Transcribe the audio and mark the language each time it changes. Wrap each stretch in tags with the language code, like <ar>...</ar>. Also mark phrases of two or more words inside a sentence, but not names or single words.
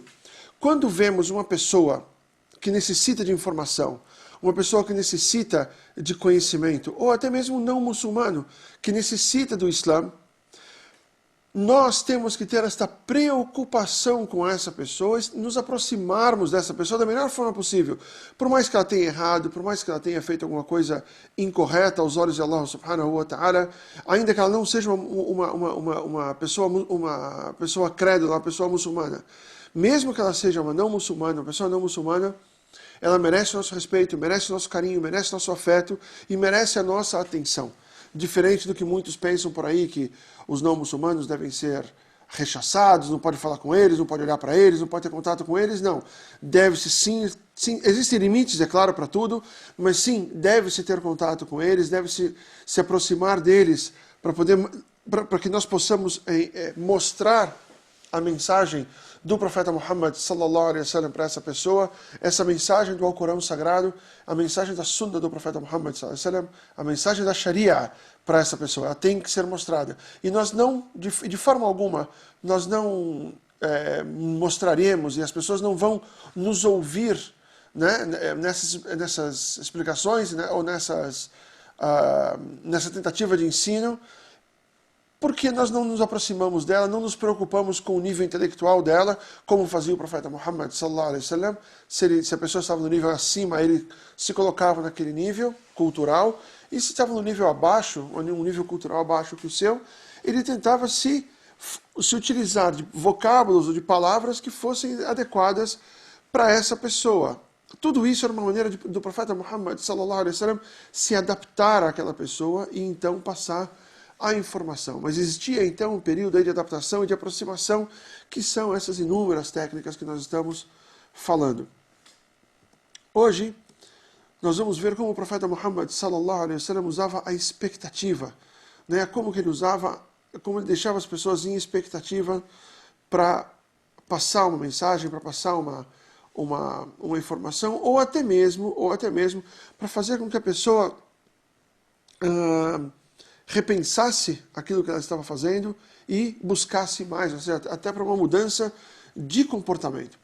<pt>Quando vemos uma pessoa que necessita de informação, uma pessoa que necessita de conhecimento, ou até mesmo um não muçulmano que necessita do Islã, nós temos que ter esta preocupação com essa pessoa, nos aproximarmos dessa pessoa da melhor forma possível. Por mais que ela tenha errado, por mais que ela tenha feito alguma coisa incorreta aos olhos de Allah</pt> <ar>سبحانه وتعالى,</ar> <pt>ainda que ela não seja uma pessoa crédula, uma pessoa muçulmana, mesmo que ela seja uma pessoa não muçulmana, ela merece o nosso respeito, merece o nosso carinho, merece o nosso afeto e merece a nossa atenção. Diferente do que muitos pensam por aí, que os não muçulmanos devem ser rechaçados, não pode falar com eles, não pode olhar para eles, não pode ter contato com eles. Não, deve-se sim, existem limites, é claro, para tudo, mas sim, deve-se ter contato com eles, deve-se se aproximar deles para que nós possamos mostrar a mensagem do profeta Muhammad</pt> <ar>صلى الله عليه وسلم</ar> <pt>para essa pessoa, essa mensagem do Alcorão Sagrado, a mensagem da Sunna do profeta Muhammad</pt> <ar>صلى الله عليه وسلم,</ar> <pt>a mensagem da Sharia para essa pessoa. Ela tem que ser mostrada. E nós não, de forma alguma, nós não mostraremos e as pessoas não vão nos ouvir, né, nessas explicações, né, ou nessa tentativa de ensino, porque nós não nos aproximamos dela, não nos preocupamos com o nível intelectual dela, como fazia o profeta Muhammad</pt> <ar>صلى الله عليه وسلم.</ar> <pt>Se a pessoa estava no nível acima, ele se colocava naquele nível cultural, e se estava no nível abaixo, ou um nível cultural abaixo que o seu, ele tentava se utilizar de vocábulos ou de palavras que fossem adequadas para essa pessoa. Tudo isso era uma maneira do profeta Muhammad</pt> <ar>صلى الله عليه وسلم</ar> <pt>se adaptar àquela pessoa e então passar a informação. Mas existia então um período aí de adaptação e de aproximação, que são essas inúmeras técnicas que nós estamos falando. Hoje, nós vamos ver como o profeta Muhammad</pt> <ar>صلى الله عليه وسلم</ar> <pt>usava a expectativa, né? Como ele deixava as pessoas em expectativa para passar uma mensagem, para passar uma informação, ou até mesmo para fazer com que a pessoa repensasse aquilo que ela estava fazendo e buscasse mais, ou seja, até para uma mudança de comportamento.</pt>